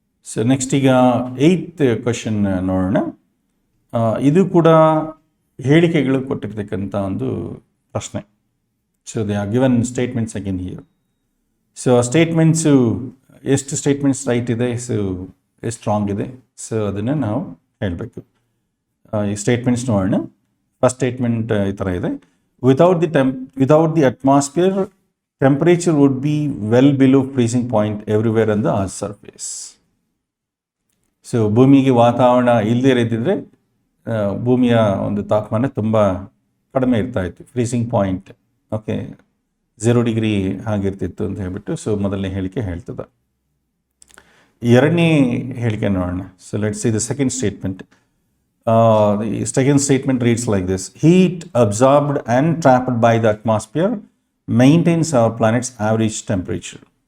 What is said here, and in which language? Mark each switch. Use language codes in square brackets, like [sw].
[kn] So next ಈಗ 8th question ನೋಡೋಣ. ಇದು ಕೂಡ ಹೇಳಿಕೆಗಳು ಕೊಟ್ಟಿರ್ತಕ್ಕಂಥ ಒಂದು ಪ್ರಶ್ನೆ. [en] So they are given statements again here. [kn] So statements ಎಷ್ಟು ಸ್ಟೇಟ್ಮೆಂಟ್ಸ್ ರೈಟ್ ಇದೆ, ಸೊ ಎಷ್ಟು ರಾಂಗ್ ಇದೆ, ಸೊ ಅದನ್ನು ನಾವು ಹೇಳಬೇಕು. ಈ ಸ್ಟೇಟ್ಮೆಂಟ್ಸ್ ನೋಡೋಣ. ಫಸ್ಟ್ ಸ್ಟೇಟ್ಮೆಂಟ್ ಈ ಥರ ಇದೆ, [en] without the atmosphere, temperature would be well below freezing point everywhere on the Earth's surface. [kn] So ಭೂಮಿಗೆ ವಾತಾವರಣ ಇಲ್ಲದೇ ಇದ್ದಿದ್ರೆ ಭೂಮಿಯ ಒಂದು ತಾಪಮಾನ ತುಂಬ ಕಡಿಮೆ ಇರ್ತಾ ಇತ್ತು, ಫ್ರೀಸಿಂಗ್ ಪಾಯಿಂಟ್. ಓಕೆ, 0 ಡಿಗ್ರಿ ಆಗಿರ್ತಿತ್ತು ಅಂತ ಹೇಳ್ಬಿಟ್ಟು ಸೊ ಮೊದಲನೇ ಹೇಳಿಕೆ ಹೇಳ್ತದೆ. ಎರಡನೇ ಹೇಳಿಕೆ ನೋಡೋಣ. [en] So let's see the second statement. The second statement reads like this: heat absorbed and trapped by the atmosphere maintains our planet's average temperature.